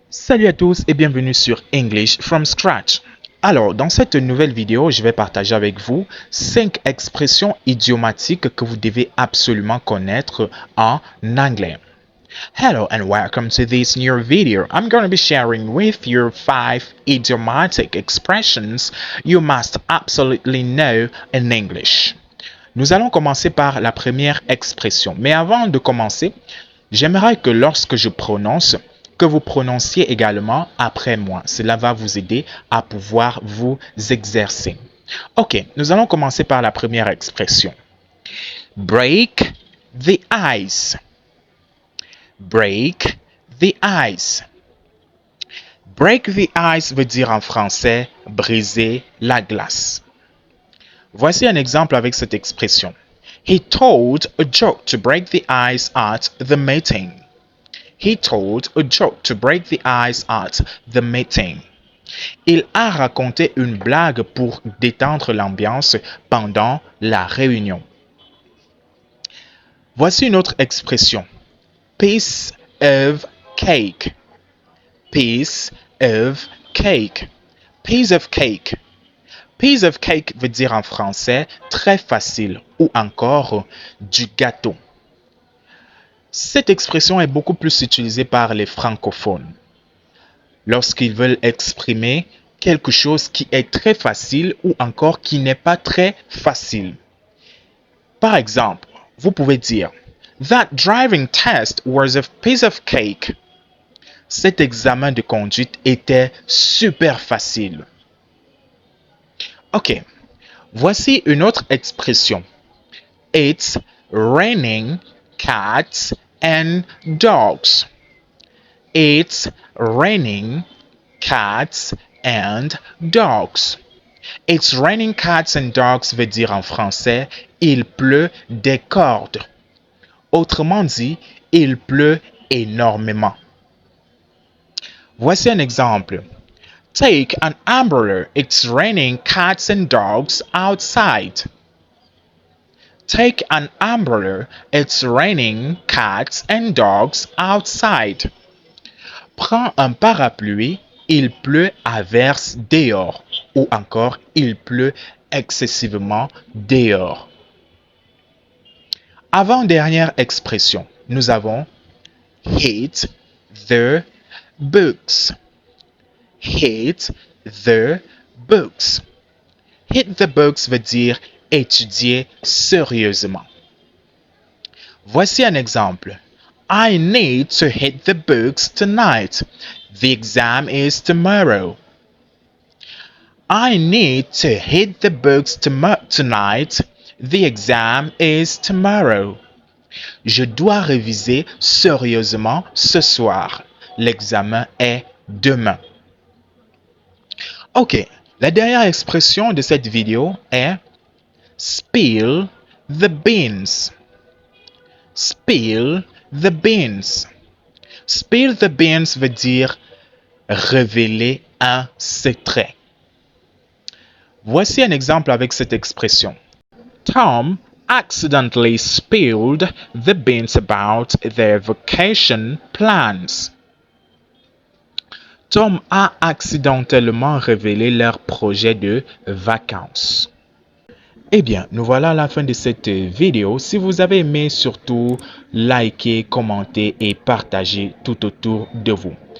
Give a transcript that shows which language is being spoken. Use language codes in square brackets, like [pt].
[fr] Salut à tous et bienvenue sur English from Scratch. Alors, dans cette nouvelle vidéo, je vais partager avec vous 5 expressions idiomatiques que vous devez absolument connaître en anglais. [en] Hello and welcome to this new video. I'm going to be sharing with you 5 idiomatic expressions you must absolutely know in English. [fr] Nous allons commencer par la première expression. Mais avant de commencer, j'aimerais que lorsque je prononce, que vous prononciez également après moi. Cela va vous aider à pouvoir vous exercer. Ok, nous allons commencer par la première expression. [en] Break the ice. Break the ice. Break the ice [fr] veut dire en français briser la glace. Voici un exemple avec cette expression. [en] He told a joke to break the ice at the meeting. He told a joke to break the ice at the meeting. [fr] Il a raconté une blague pour détendre l'ambiance pendant la réunion. Voici une autre expression. [en] Piece of cake. Piece of cake. Piece of cake. Piece of cake [fr] veut dire en français très facile ou encore du gâteau. Cette expression est beaucoup plus utilisée par les francophones lorsqu'ils veulent exprimer quelque chose qui est très facile ou encore qui n'est pas très facile. Par exemple, vous pouvez dire [en] That driving test was a piece of cake. [fr] Cet examen de conduite était super facile. Ok, voici une autre expression. [en] It's raining cats and dogs. It's raining cats and dogs. It's raining cats and dogs [fr] veut dire en français il pleut des cordes. Autrement dit, il pleut énormément. Voici un exemple. [en] Take an umbrella. It's raining cats and dogs outside. Take an umbrella. It's raining cats and dogs outside. [fr] Prends un parapluie. Il pleut à verse dehors. Ou encore, il pleut excessivement dehors. Avant-dernière expression, nous avons [en] hit the books. Hit the books. Hit the books [fr] veut dire étudier sérieusement. Voici un exemple. [en] I need to hit the books tonight. The exam is tomorrow. I need to hit the books tonight. The exam is tomorrow. [fr] Je dois réviser sérieusement ce soir. L'examen est demain. Ok, la dernière expression de cette vidéo est spill the beans. [en] Spill the beans. Spill the beans [fr] veut dire révéler un secret. Voici un exemple avec cette expression. [en] Tom accidentally spilled the beans about their vacation plans. [fr] Tom a accidentellement révélé leur projet de vacances. Eh bien, nous voilà à la fin de cette vidéo. Si vous avez aimé, surtout, likez, commentez et partagez tout autour de vous.